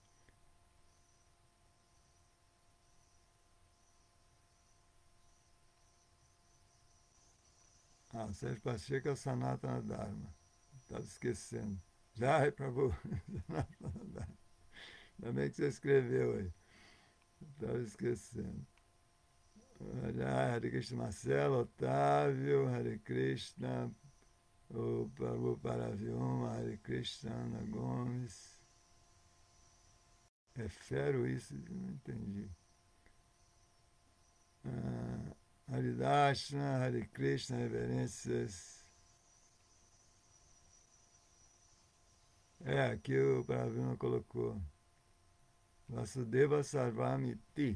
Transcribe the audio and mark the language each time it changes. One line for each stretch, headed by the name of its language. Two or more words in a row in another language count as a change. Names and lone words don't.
Portuguese: Sérgio Pacheco é o
Sanskrit: सनातन धर्म.
Portuguese: Estava esquecendo. Já é para você.
Sanskrit: सनातन धर्म.
Portuguese: Ainda bem que você escreveu aí. Estava esquecendo. Olha, Hare Krishna Marcelo, Otávio, Hare Krishna, o Prabhu Paravyoma, Hare Krishna, Ana Gomes. É fero isso? Não entendi. Haridashna, Hare Krishna, reverências. Aqui o Paravyoma colocou
Sanskrit: वासुदेव सर्वमिति.